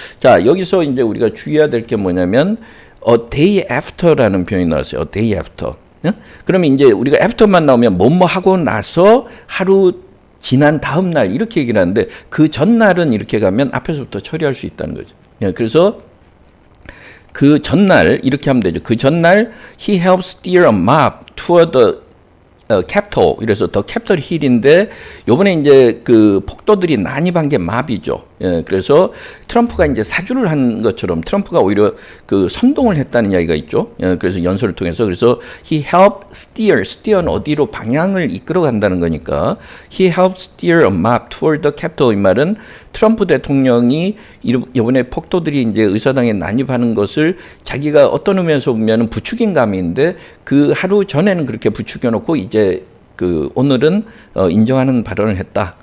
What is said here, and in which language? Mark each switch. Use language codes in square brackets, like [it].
[ko] 자, 여기서 이제 우리가 주의해야 될 게 뭐냐면, [en] a day after [ko] 라는 표현이 나왔어요. [en] a day after. [ko] 그러면 이제 우리가 after만 나오면 뭐뭐 하고 나서 하루 지난 다음 날 이렇게 얘기를 하는데 그 전날은 이렇게 가면 앞에서부터 처리할 수 있다는 거죠. 그래서 그 전날 이렇게 하면 되죠. 그 전날 [en] he helped steer a mob toward the Capitol. [ko] 이래서 더 캐피털 힐인데 요번에 이제 그 폭도들이 난입한 게 mob이죠. 예, 그래서 트럼프가 이제 사주를 한 것처럼 트럼프가 오히려 그 선동을 했다는 이야기가 있죠. 예, 그래서 연설을 통해서 그래서 [en] he helped steer [ko] 는 어디로 방향을 이끌어 간다는 거니까 [en] he helped steer a mob toward the Capitol. [ko] 이 말은 트럼프 대통령이 이번에 폭도들이 이제 의사당에 난입하는 것을 자기가 어떤 의미에서 보면은 부추긴 감인데 그 하루 전에는 그렇게 부추겨 놓고 이제 오늘은 인정하는 발언을 했다.